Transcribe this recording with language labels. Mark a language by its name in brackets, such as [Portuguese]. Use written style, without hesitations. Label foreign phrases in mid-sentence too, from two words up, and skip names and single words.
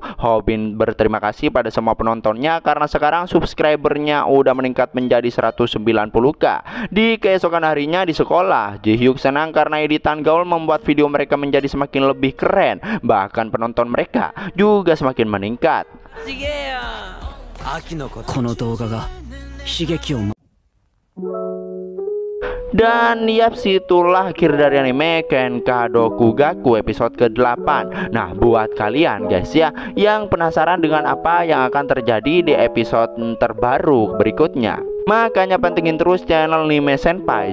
[Indonesian] Hobin berterima kasih pada semua penontonnya karena sekarang subscribernya udah meningkat menjadi 190k. Di keesokan harinya di sekolah, Ji-hyuk senang karena editan Gaul membuat video mereka menjadi semakin lebih keren. Bahkan penonton mereka juga semakin meningkat. [Japanese] この動画が刺激を [Indonesian] Dan yap, situlah akhir dari anime Kenka Dokugaku episode ke-8. Nah, buat kalian guys ya yang penasaran dengan apa yang akan terjadi di episode terbaru berikutnya, makanya pantengin terus channel Anime Senpai.